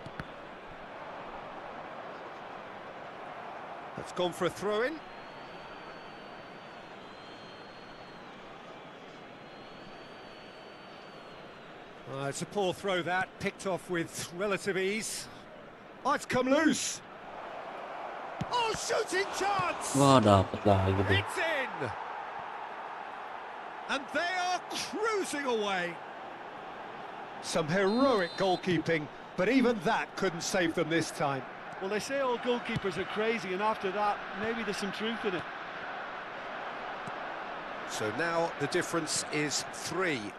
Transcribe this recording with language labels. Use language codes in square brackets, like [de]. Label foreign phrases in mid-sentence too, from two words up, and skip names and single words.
[en] That's gone for a throw-in. It's a poor throw that, picked off with relative ease. Oh, it's come loose. Oh, shooting chance! [id] Wah, dapat lagi tuh. [en] It's in! And they are cruising away. Some heroic goalkeeping, but even that couldn't save them this time. Well, they say all goalkeepers are crazy, and after that, maybe there's some truth in it. So now the difference is 3.